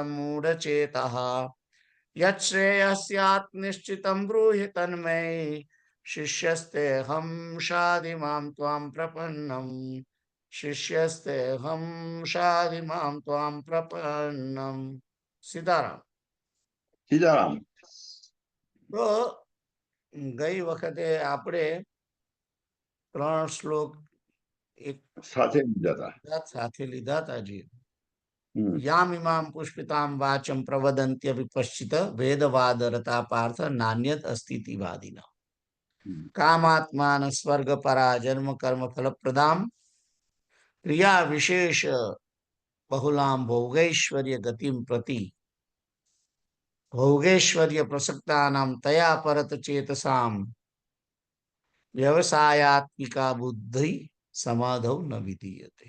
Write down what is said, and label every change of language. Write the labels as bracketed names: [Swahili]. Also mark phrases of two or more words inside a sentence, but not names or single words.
[Sanskrit] धर्मसम्मूढचेतः यच्छ्रेयः स्यात् निश्चितं ब्रूहि तन्मे शिष्यस्तेऽहं शाधि मां त्वां प्रपन्नम् शिष्यस्तेऽहं शाधि मां त्वां प्रपन्नम् સીતારામ. [Gujarati] સીતારામ. તો ગઈ વખતે આપણે 3 શ્લોક એક સાથે લીધા હતા. સાથે લીધા હતા જી. હમ. [Sanskrit] યામિમામ પુષ્પિતામ વાચમ પ્રવદંત્ય વિપશ્ચિત વેદવાદરતા પાર્થ નાન્યત અસ્તિતિવાદિના કામાત્માન સ્વર્ગ પરા જન્મ કર્મ ફલપ્રદામ ક્રિયા વિશેષ બહુલામ ભોગૈશ્વર્ય ગતિમ પ્રતિ ભોગેશ્વર્ય પ્રસક્તાનામ તયા પરત ચેતસામ વ્યવસાયાત્મિકા બુદ્ધિ સમાધૌ ન વિધીયતે.